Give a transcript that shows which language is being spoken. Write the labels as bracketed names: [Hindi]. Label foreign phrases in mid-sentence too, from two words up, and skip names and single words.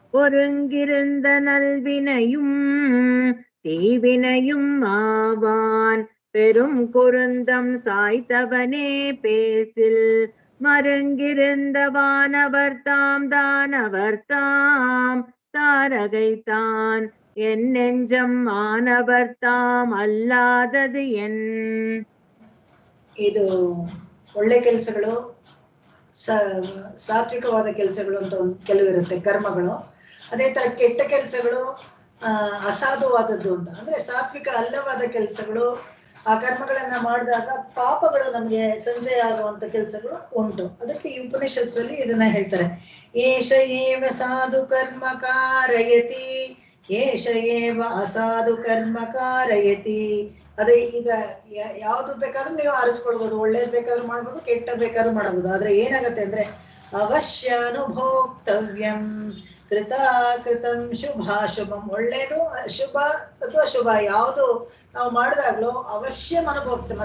[Tamil] ஒருங்கிருந்த நல்வினையும் தீவினையும் ஆவான் பெரும் குருந்தம் சாய்த்தவனே பேசில் மருங்கிருந்த வானவர் தாம் தாரகைத்தான் என் நெஞ்சம் மானவர் தாம் அல்லாதது என். [Kannada] ಇದು ಒಳ್ಳೆ ಕೆಲಸಗಳು, ಸಾತ್ವಿಕವಾದ ಕೆಲಸಗಳು ಅಂತ ಒಂದು ಕೆಲವಿರುತ್ತೆ ಕರ್ಮಗಳು. ಅದೇ ತರ ಕೆಟ್ಟ ಕೆಲಸಗಳು ಅಸಾಧುವಾದದ್ದು ಅಂತ. ಅಂದ್ರೆ ಸಾತ್ವಿಕ ಅಲ್ಲವಾದ ಕೆಲಸಗಳು, ಆ ಕರ್ಮಗಳನ್ನ ಮಾಡಿದಾಗ ಪಾಪಗಳು ನಮಗೆ ಸಂಜಯ ಆಗುವಂತ ಕೆಲಸಗಳು ಉಂಟು. ಅದಕ್ಕೆ ಈ ಉಪನಿಷತ್ಸಲ್ಲಿ ಇದನ್ನ ಹೇಳ್ತಾರೆ. [Sanskrit] ಏಷ ಏವ ಸಾಧು ಕರ್ಮ ಕಾರಯತಿ, ಏಷ ಏವ ಅಸಾಧು ಕರ್ಮ ಕಾರಯತಿ. [Kannada] ಅದೇ ಈಗ ಯಾವ್ದು ಬೇಕಾದ್ರೂ ನೀವು ಆರಿಸ್ಕೊಳ್ಬೋದು, ಒಳ್ಳೇದ್ ಬೇಕಾದ್ರೂ ಮಾಡ್ಬೋದು, ಕೆಟ್ಟ ಬೇಕಾದ್ರೂ ಮಾಡಬಹುದು. ಆದ್ರೆ ಏನಾಗತ್ತೆ ಅಂದ್ರೆ [Sanskrit] ಅವಶ್ಯ ಅನುಭೋಕ್ತವ್ಯಂ ಕೃತಂ ಶುಭಾಶುಭಂ. [Kannada] ಒಳ್ಳೇದು ಶುಭ ಅಥವಾ ಶುಭ ಯಾವುದು ನಾವು ಮಾಡಿದಾಗ್ಲೂ [Sanskrit] ಅವಶ್ಯ ಅನುಭೋಕ್ತಂ.